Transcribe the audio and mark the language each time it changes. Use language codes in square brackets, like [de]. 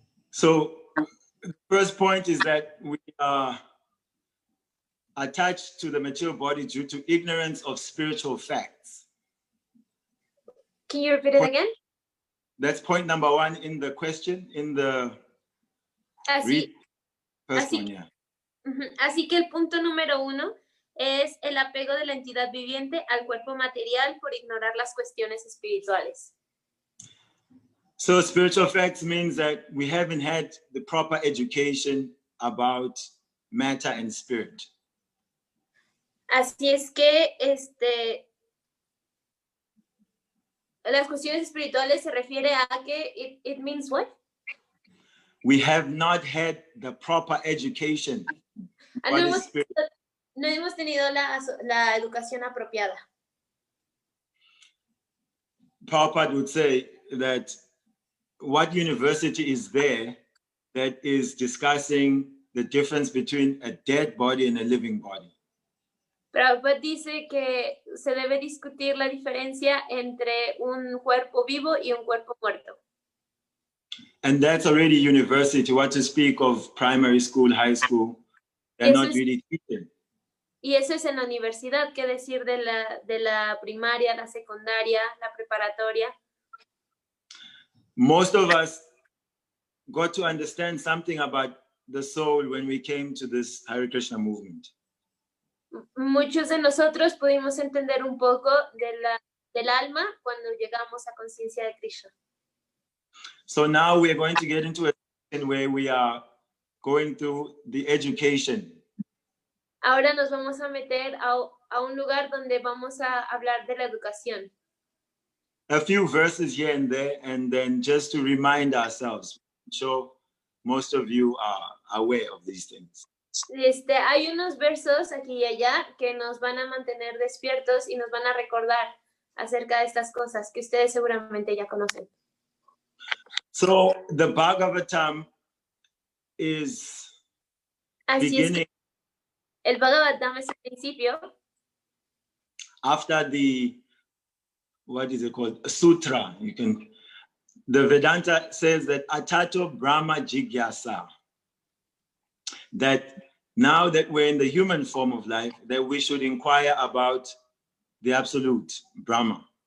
[en] So the first point is that we are attached to the material body due to ignorance of spiritual facts. Can you repeat it again? That's point number one in the question, in the first one, yeah. [es] Así que el punto número 1 es el apego de la entidad viviente al cuerpo material por ignorar las cuestiones espirituales. [en] So spiritual facts means that we haven't had the proper education about matter and spirit. [es] Así es que las cuestiones espirituales se refiere a que [en] it means what? We have not had the proper education. [es] No hemos tenido la educación apropiada. [en] Prabhupada would say that what university is there that is discussing the difference between a dead body and a living body? [es] Prabhupada dice que se debe discutir la diferencia entre un cuerpo vivo y un cuerpo muerto. [en] And that's already university. What to speak of primary school, high school? They're not really teaching. [es] Y eso es en la universidad, ¿qué decir de la primaria, la secundaria, la preparatoria? [en] Most of us got to understand something about the soul when we came to this Hare Krishna movement. [es] Muchos de nosotros pudimos entender un poco del alma cuando llegamos a conciencia de Krishna. [en] So now we are going to get into a section where we are going through the education. [es] Ahora nos vamos a meter a un lugar donde vamos a hablar de la educación. [en] A few verses here and there, and then just to remind ourselves. So most of you are aware of these things. [es] Hay unos versos aquí y allá que nos van a mantener despiertos y nos van a recordar acerca de estas cosas que ustedes seguramente ya conocen. [en] So the Bhagavatam is beginning. [es] El Bhagavatam es el principio. [en] After the, what is it called? Sutra. The Vedanta says that Atato Brahma Jigyasa. That now that we're in the human form of life, that we should inquire about the absolute Brahma.